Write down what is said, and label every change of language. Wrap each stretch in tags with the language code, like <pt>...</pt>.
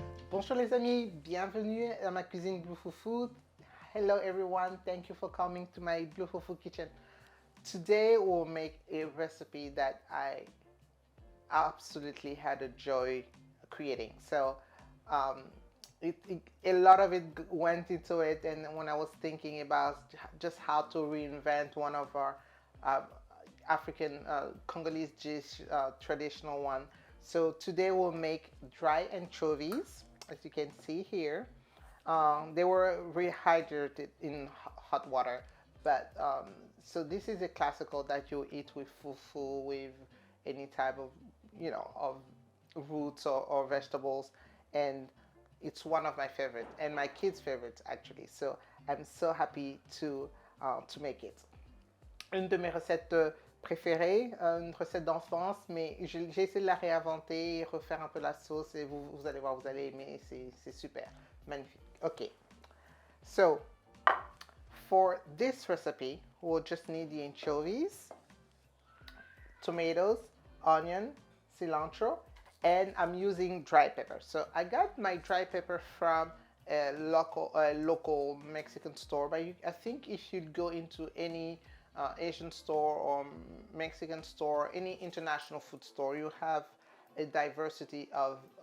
<fr>Bonjour les amis, bienvenue à ma cuisine Blue Fufu.</fr> <en>Hello everyone, thank you for coming to my Blue Fufu kitchen. Today we'll make a recipe that I absolutely had a joy creating. So um, a lot of it went into it, and when I was thinking about just how to reinvent one of our uh, African Congolese dish, traditional one. So today we'll make dry anchovies, as you can see here. They were rehydrated in hot water, but so this is a classical that you eat with fufu, with any type of, of roots or vegetables, and it's one of my favorite and my kids' favorites actually. So I'm so happy to make it.</en> <fr>Une de mes recettes préférées, une recette d'enfance, mais j'ai essayé de la réinventer et refaire un peu la sauce et vous allez voir, vous allez aimer, c'est super, magnifique.</fr> <en>Okay, so for this recipe, we'll just need the anchovies, tomatoes, onion, cilantro, and I'm using dry pepper. So I got my dry pepper from a local Mexican store, but I think if you go into any Asian store or Mexican store, any international food store, you have a diversity of</en>